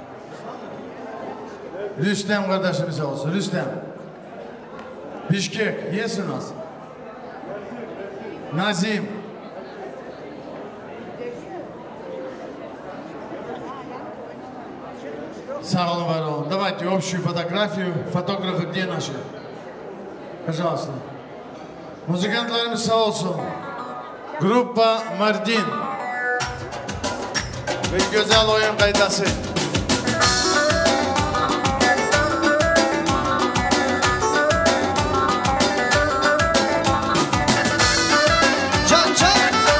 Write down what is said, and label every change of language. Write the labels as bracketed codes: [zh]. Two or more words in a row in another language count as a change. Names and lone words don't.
[tr] Rüstem kardeşimiz sağ olsun, Rüstem. Bişkek, yesin az. Nazim. Sağ olun, var olun. [ru] Давайте общую фотографию. Фотографы где наши? Пожалуйста. [tr] Muzikantlarımız sağ olsun. Gruppa Mardin. Bir güzel oyun kaydası. Can can.